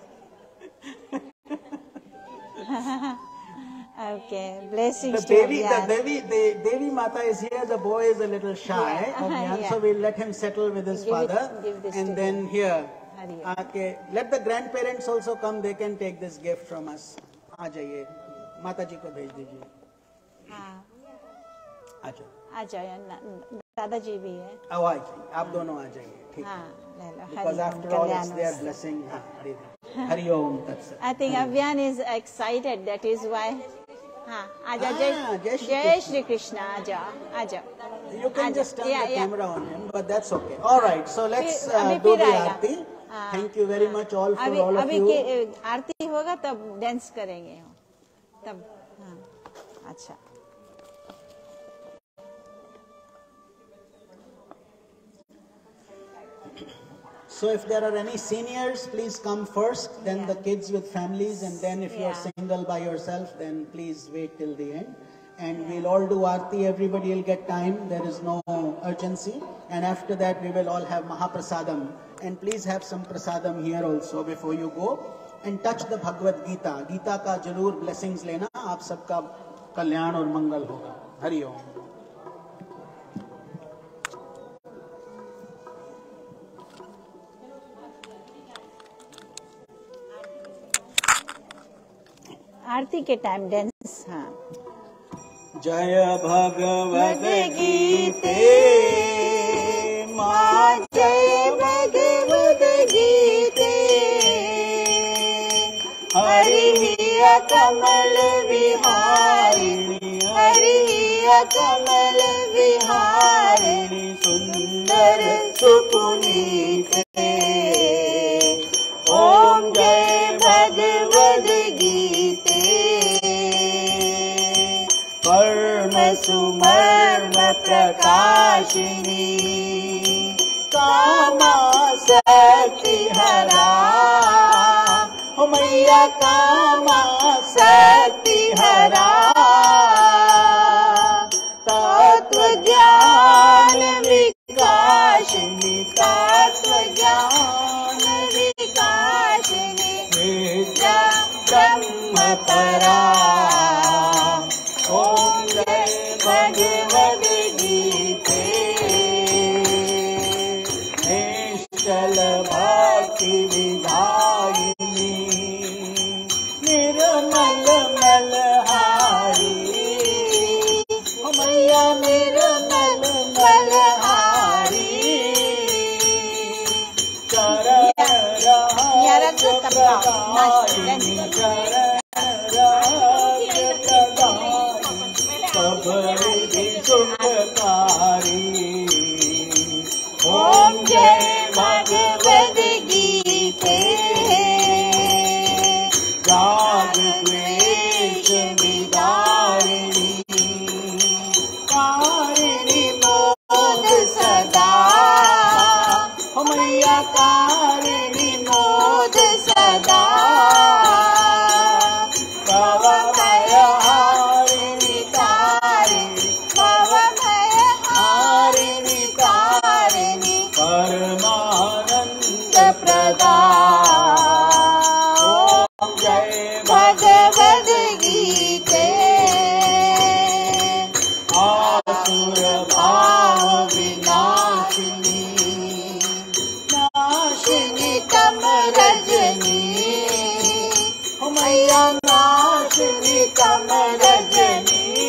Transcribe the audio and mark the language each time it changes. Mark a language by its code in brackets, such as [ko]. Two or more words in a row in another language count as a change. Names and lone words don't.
[en] Okay, blessings to Avyan. The Devi Mata is here, the boy is a little shy, so we'll let him settle with his father. And then here, okay, let the grandparents also come, they can take this gift from us. [hi] आ जाइए, माता जी को भेज दीजिए. हाँ. आ जाइए, दादाजी भी है. आ जाइए, आप दोनों आ जाइए, ठीक है. [en] Because after all, it's their blessing. [sa] हरि ओम तत् सत्. [en] I think Avyan is excited, that is why. [hi] जय श्री कृष्ण, aja. [en] You can just turn the camera on him, but that's okay. All right, so let's do the Aarti. Thank you very much all for all of you. [hi] अभी आरती होगा तब डांस करेंगे तब. अच्छा. [en] So if there are any seniors, please come first, then the kids with families, and then if you are single by yourself, then please wait till the end. And we'll all do Aarti, everybody will get time, there is no urgency. And after that, we will all have Mahaprasadam. And please have some Prasadam here also before you go. And touch the Bhagavad Gita. [hi] Gita ka jalur blessings lena, आप सबका कल्याण और मंगल होगा. हरि ओम. आरती के टाइम डांस. हाँ. जय भगवद गीते माँ, जय भगवद गीते. हरि कमल विहारिणी, हरि कमल विहारिणी, सुंदर सुपुनीते. ओम जय भगवद गीते. धर्म प्रकाशिनी कामा शक्ति हरा हो मैया कामा शक्ति हरा तत्व ज्ञान विकासिनी तत्व ज्ञान विकासिनी विद्या ब्रह्म परा ओम जय भगवद गीते निश्चल भक्ति विधायिनी निर्मल मलहारी मैया निर्मल मलहारी चरण प्रदायिनी सब रिद्धि सुखकारी ओम जय भगवद गीते राग द्वेष विदारिणी कारिणी मोद सदा मैया कारिणी मोद सदा भवभयहारिणी तारिणी भवभयहारिणी तारिणी परमानंद प्रदा ओम जय भगवद गीते आसुर भाव विनाशिनी नाशिनी तम रजनी मैया नाशिनी तम रजनी